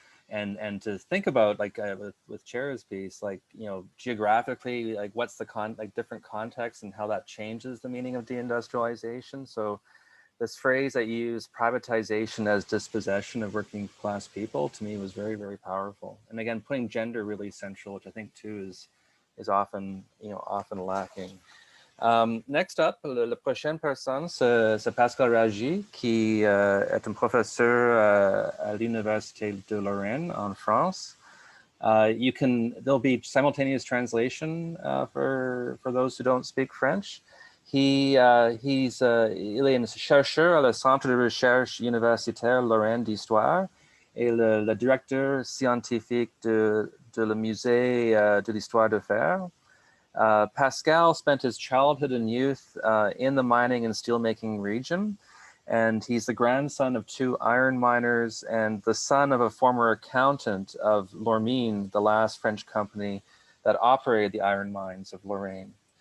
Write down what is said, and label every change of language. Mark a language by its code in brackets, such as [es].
[en] And to think about, like with Chiara's piece, like, geographically, like what's the different contexts and how that changes the meaning of deindustrialization. So this phrase that you use, privatization as dispossession of working class people, to me was very, very powerful. And again, putting gender really central, which I think too is often, often lacking. Next up, [fr] la prochaine personne, c'est Pascal Raggi, qui est un professeur à l'Université de Lorraine en France. [en] There'll be simultaneous translation for those who don't speak French. [fr] Il est un chercheur à le Centre de recherche universitaire Lorraine d'Histoire et le directeur scientifique de le Musée de l'Histoire de Fer. [en] Pascal spent his childhood and youth in the mining and steelmaking region, and he's the grandson of two iron miners and the son of a former accountant of Lormine, the last French company that operated the iron mines of Lorraine.